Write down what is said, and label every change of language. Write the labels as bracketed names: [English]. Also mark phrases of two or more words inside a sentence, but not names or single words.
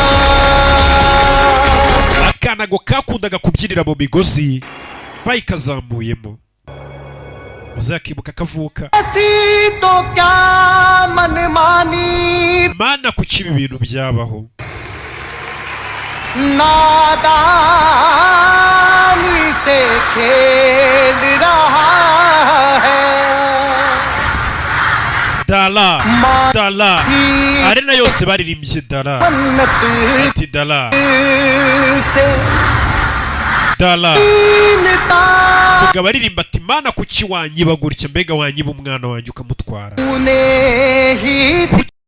[Kinyarwanda] akana ngo kakundaga kubyinira mu migozi bayikazamuyemo uzakibuka kavuka [Hindi] तो क्या मनमानी [Kinyarwanda] mana kuki ibi bintu byabaho [Hindi] नादानी से खेल रहा [Kinyarwanda] dala dala arena yose baririmbye dala ati dala dala mugabo aririmba ati mana kuki wanyiba gutya mbega wanyiba umwana wanjye ukamutwara